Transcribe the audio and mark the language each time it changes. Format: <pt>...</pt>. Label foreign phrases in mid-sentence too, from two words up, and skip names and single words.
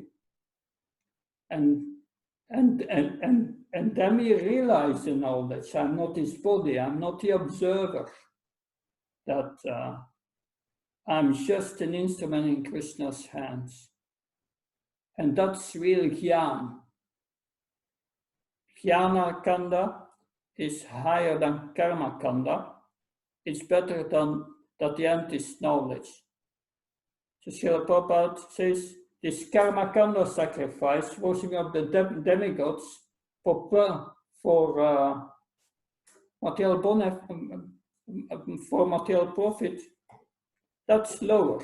<en>And then we realize the knowledge. I'm not his body, I'm not the observer. That I'm just an instrument in Krishna's hands. And that's real jnana.</en> <sa>ज्ञान काण्ड</sa> <en>is higher than</en> <sa>कर्म काण्ड.</sa> <en>It's better than that the end is knowledge. So Srila Prabhupada says, this</en> <sa>कर्म काण्ड</sa> <en>sacrifice, worshiping of the demigods for material profit, that's lower.</en>